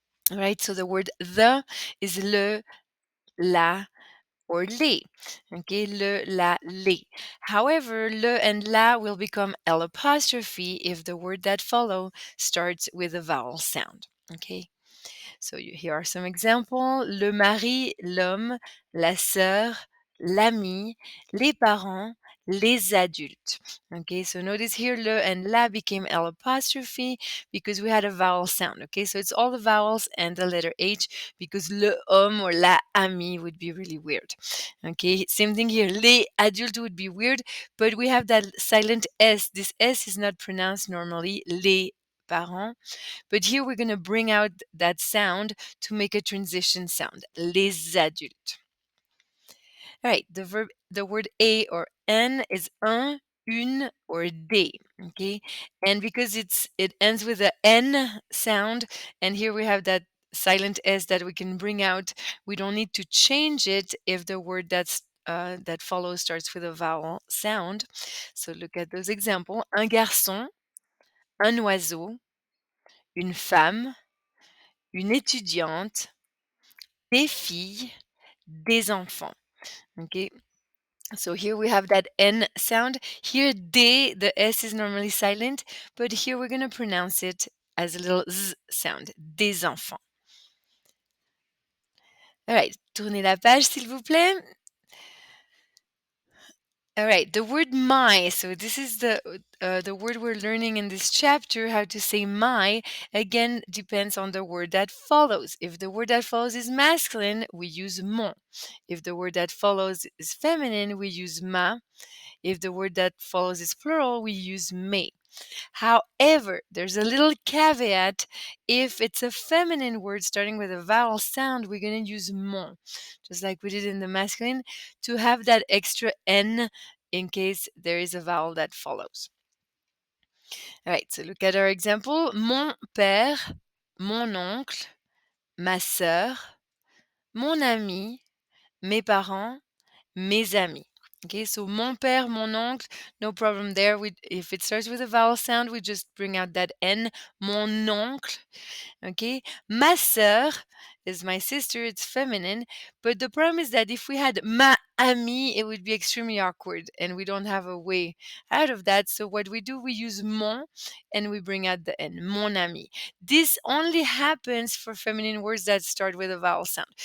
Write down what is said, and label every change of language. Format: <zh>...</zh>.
<en>All right, so the word the is le, la, or les. Okay, le, la, les. However, le and la will become L apostrophe if the word that follow starts with a vowel sound. Okay, so here are some examples.</en> <fr>Le mari, l'homme, la sœur, l'ami, les parents, les adultes.</fr> <en>Okay, so notice here le and la became L apostrophe because we had a vowel sound. Okay, so it's all the vowels and the letter H because</en> <fr>le homme</fr> <en>or</en> <fr>la ami</fr> <en>would be really weird. Okay, same thing here.</en> <fr>Les adultes</fr> <en>would be weird, but we have that silent S. This S is not pronounced normally.</en> <fr>Les parents.</fr> <en>But here we're going to bring out that sound to make a transition sound.</en> <fr>Les adultes.</fr> <en>All right, the word a or n is un, une, or des. Okay, and because it ends with a n sound, and here we have that silent s that we can bring out. We don't need to change it if the word that follows starts with a vowel sound. So look at those examples.</en> <fr>Un garçon, un oiseau, une femme, une étudiante, des filles, des enfants.</fr> <en>Okay, so here we have that N sound. Here, des, the S is normally silent, but here we're going to pronounce it as a little Z sound.</en> <fr>Des enfants. All right, tournez la page, s'il vous plaît.</fr> <en>All right, the word my. So this is the word we're learning in this chapter. How to say my again depends on the word that follows. If the word that follows is masculine, we use mon. If the word that follows is feminine, we use ma. If the word that follows is plural, we use me. However, there's a little caveat. If it's a feminine word starting with a vowel sound, we're going to use mon, just like we did in the masculine, to have that extra N in case there is a vowel that follows. All right, so look at our example.</en> <fr>Mon père, mon oncle, ma sœur, mon ami, mes parents, mes amis.</fr> <en>Okay, so</en> <fr>mon père, mon oncle,</fr> <en>no problem there. If it starts with a vowel sound, we just bring out that N.</en> <fr>Mon oncle.</fr> <en>Okay,</en> <fr>ma sœur</fr> <en>is my sister. It's feminine, but the problem is that if we had</en> <fr>ma amie,</fr> <en>it would be extremely awkward, and we don't have a way out of that. So what we do, we use mon, and we bring out the N.</en> <fr>Mon ami.</fr> <en>This only happens for feminine words that start with a vowel sound.</en>